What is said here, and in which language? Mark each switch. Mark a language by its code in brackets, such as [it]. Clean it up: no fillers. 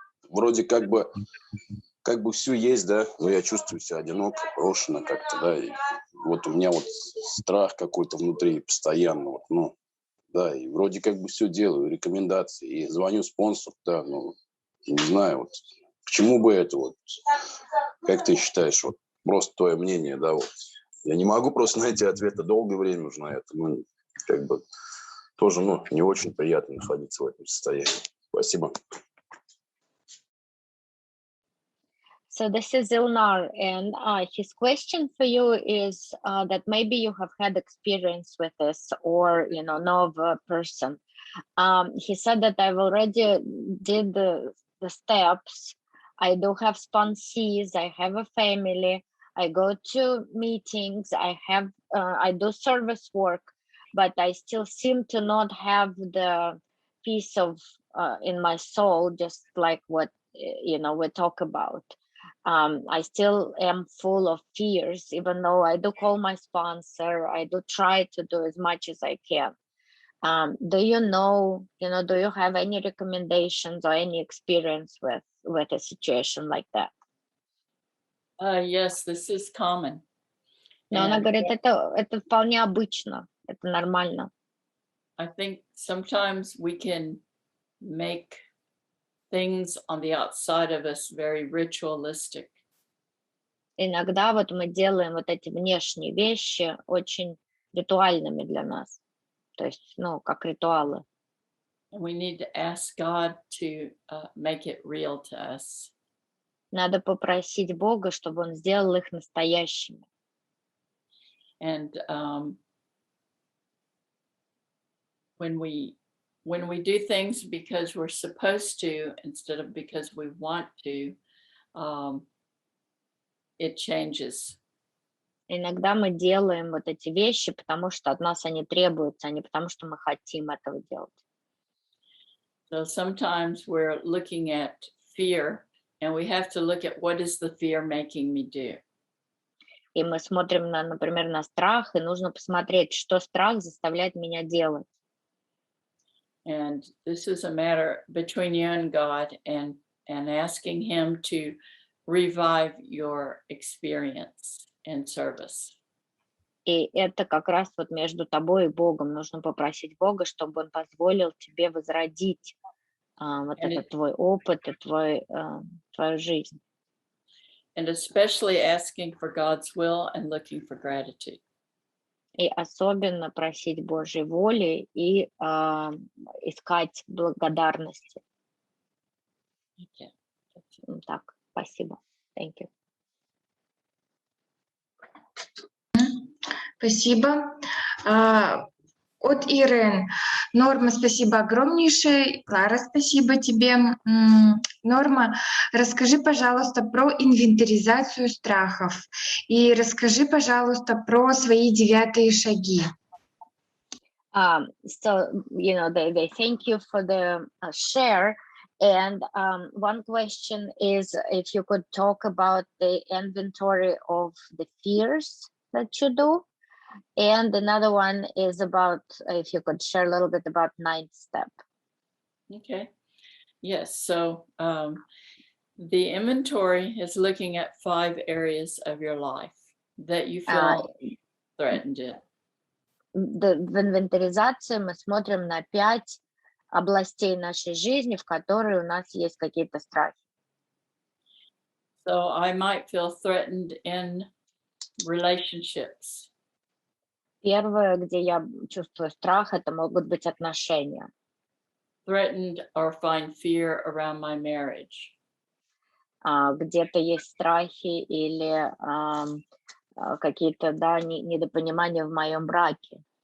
[ru] Вроде как бы все есть, да, но я чувствую себя одиноко, брошенно как-то, да, и вот у меня вот страх какой-то внутри постоянно, вот, ну, да, и вроде как бы все делаю, рекомендации, и звоню спонсору, да, ну, не знаю, вот, Почему бы это вот? Как ты считаешь, вот просто твое мнение, да, вот. Я не могу просто найти ответа, долгое время нужно это, ну, как бы тоже, ну, не очень приятно находиться в этом состоянии. Спасибо. [en] So this is Ilnar, and his question for you is that maybe you have had experience with this, or know of a person. He said that I've already did the steps. I do have sponsees. I have a family. I go to meetings. I do service work, but I still seem to not have the peace of in my soul, just like what we talk about. I still am full of fears, even though I do call my sponsor. I do try to do as much as I can. Do you know, do you have any recommendations or any experience with a situation like that? Yes, this is common. [ru] Но она говорит, это вполне обычно, это нормально. [en] I think sometimes we can make things on the outside of us very ritualistic. [ru] Иногда вот мы делаем вот эти внешние вещи очень ритуальными для нас. То есть, как ритуалы. [en] And we need to ask God to make it real to us. [ru] Надо попросить Бога, чтобы Он сделал их настоящими. [en] And when we do things because we're supposed to instead of because we want to, it changes. [ru] Иногда мы делаем вот эти вещи, потому что от нас они требуются, а не потому что мы хотим этого делать. [en] So sometimes we're looking at fear, and we have to look at what is the fear making me do. [ru] И мы смотрим, например, на страх, и нужно посмотреть, что страх заставляет меня делать. [en] And this is a matter between you and God, and asking Him to revive your experience in service. [ru] И это как раз вот между тобой и Богом. Нужно попросить Бога, чтобы Он позволил тебе возродить вот этот твой опыт и твою жизнь. [en] And especially asking for God's will and looking for gratitude. [ru] И особенно просить Божьей воли и искать благодарности. [en] Okay. [ru] Так, спасибо. [en] Thank you. [ru] Спасибо. От Ирен. Норма, спасибо огромнейшее. Клара, спасибо тебе. Норма, расскажи, пожалуйста, про инвентаризацию страхов. И расскажи, пожалуйста, про свои 9 шаги. [en] So, they thank you for the share. And one question is if you could talk about the inventory of the fears that you do. And another one is about, if you could share a little bit about 9th step. Okay. Yes. So the inventory is looking at 5 areas of your life that you feel threatened in. [ru] В инвентаризации мы смотрим на 5 областей нашей жизни, в которые у нас есть какие-то страхи. [en] So I might feel threatened in relationships. [ru] Первое, где я чувствую страх, это могут быть отношения. [en] Threatened or find fear around my marriage. [ru] Где-то есть страхи или какие-то недопонимания в моем браке.